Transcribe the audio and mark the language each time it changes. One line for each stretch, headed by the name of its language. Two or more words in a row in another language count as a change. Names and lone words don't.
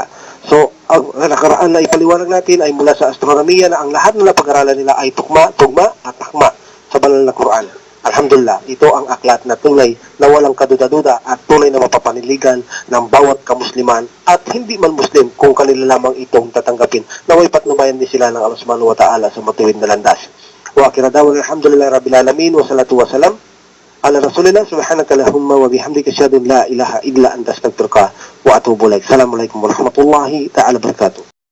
Filipino: So, ang nakaraan na ipaliwanag natin ay mula sa astronomiya na ang lahat ng napag-aralan nila ay tugma at hakma sa banal na Quran. Alhamdulillah, ito ang aklat na tunay na walang kaduda-duda at tunay na mapapaniligan ng bawat kamusliman at hindi man Muslim kung kanila lamang itong tatanggapin. Naway patnubayan din sila ng Allah
Arabic: سبحانه وتعالى
Filipino: sa matuwid na landas.
Arabic: وآخر دعوانا الحمد لله رب العالمين والصلاة والسلام على رسول الله سبحانك اللهم وبحمدك أشهد أن لا إله إلا أنت أستغفرك وأتوب إليك. السلام عليكم ورحمة الله تعالى وبركاته.